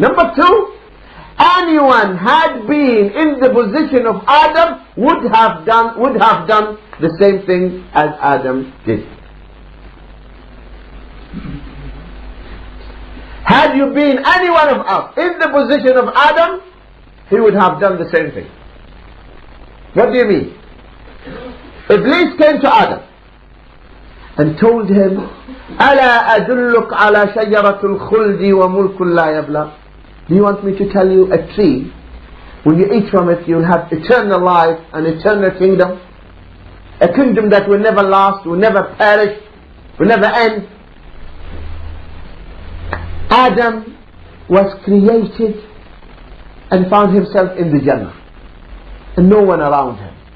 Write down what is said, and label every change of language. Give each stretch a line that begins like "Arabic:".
English: Number two, anyone had been in the position of Adam would have done the same thing as Adam did. Had you been any one of us in the position of Adam, he would have done the same thing. What do you mean? Iblis came to Adam and told him,
Arabic: أَلَا أَدُلُّكَ عَلَى شَجَرَةُ الْخُلْدِ وَمُلْكٌ لَا يَبْلَى.
English: Do you want me to tell you a tree, when you eat from it, you'll have eternal life and eternal kingdom? A kingdom that will never last, will never perish, will never end. Adam was created and found himself in the Jannah, and no one around him.